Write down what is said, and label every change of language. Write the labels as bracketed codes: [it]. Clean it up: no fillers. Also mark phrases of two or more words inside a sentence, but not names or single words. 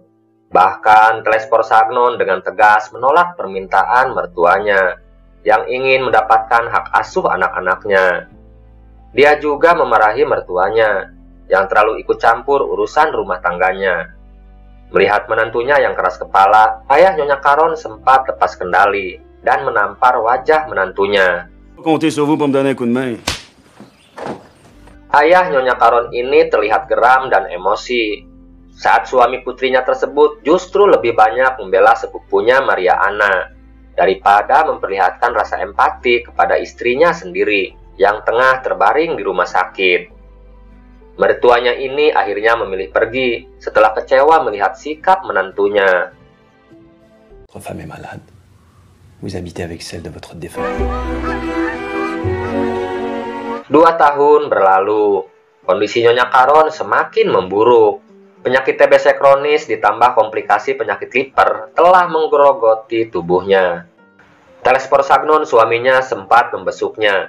[id] Bahkan, Telespor Sagnon dengan tegas menolak permintaan mertuanya yang ingin mendapatkan hak asuh anak-anaknya. Dia juga memarahi mertuanya yang terlalu ikut campur urusan rumah tangganya. Melihat menantunya yang keras kepala, ayah Nyonya Caron sempat lepas kendali dan menampar wajah menantunya. [fr] Comptez sur vous pour me donner un coup de main. [id] Ayah Nyonya Caron ini terlihat geram dan emosi saat suami putrinya tersebut justru lebih banyak membela sepupunya Maria Anna daripada memperlihatkan rasa empati kepada istrinya sendiri yang tengah terbaring di rumah sakit. Mertuanya ini akhirnya memilih pergi setelah kecewa melihat sikap menantunya. [fr] Votre femme est malade. Vous habitez avec celle de votre défunt. [id] 2 tahun berlalu, kondisi Nyonya Caron semakin memburuk. Penyakit TBC kronis ditambah komplikasi penyakit liver telah menggerogoti tubuhnya. Telespor Sagnon suaminya sempat membesuknya.